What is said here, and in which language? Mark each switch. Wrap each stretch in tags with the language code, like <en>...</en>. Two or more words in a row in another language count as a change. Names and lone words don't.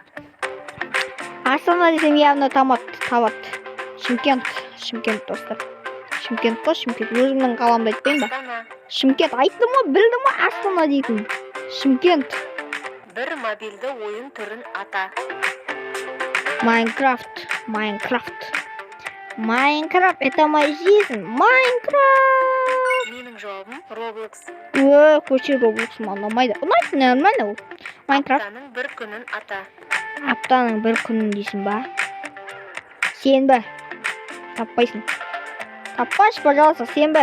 <kk>Астана десем явно табат. Шымкент достар. Шымкент қой, Шымкент. Өзімнің қаламды айтпайын ба? Астана. Шымкент айттым ғой, білдім ғой Астана дейтін. Шымкент. бір мобильді ойын түрін ата. Майнкрафт.</kk> <ru>Это моя жизнь.</ru> <kk>Майнкрафт. Менің жауабым Roblox. Көше Roblox ұнамайды. Ұнайды, нормально ол. Майнкрафт. Аптаның бір күнін ата. Аптаның бір күнін дейсің ба? Сенбі. Таппайсың. Таппашы, пожалуйста, сенбі.</kk>